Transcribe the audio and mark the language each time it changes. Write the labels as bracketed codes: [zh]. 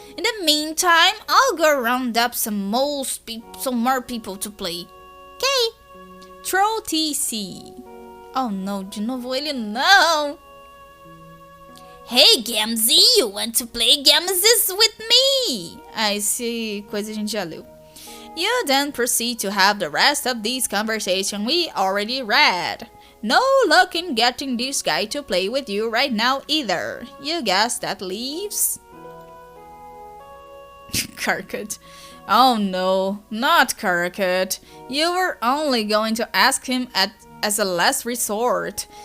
[en] In the meantime, I'll go round up some more people to play. Okay. [pt] Troll TC. [en] Oh no, [pt] de novo ele não. [en] Hey Gamzy, you want to play Gamzes with me? [pt] Esse coisa a gente já leu. [en] You then proceed to have the rest of this conversation we already read. No luck in getting this guy to play with you right now either. You guess that leaves? Carcut. Oh no, not Cricket. You were only going to ask him as a last resort.